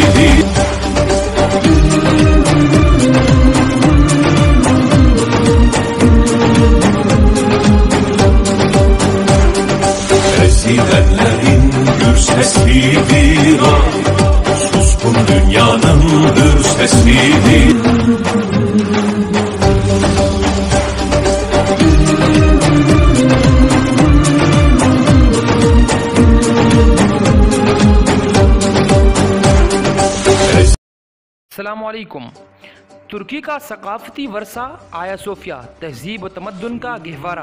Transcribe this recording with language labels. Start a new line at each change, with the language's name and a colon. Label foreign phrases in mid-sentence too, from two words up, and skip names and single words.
Turkish: Ezilenlerin gür seslidir o, suskun dünyanın hür seslidir.
Arabic: السلام عليكم.
Urdu: ترکی کا ثقافتی ورثہ آیا صوفیہ تہذیب و تمدن کا گہوارہ.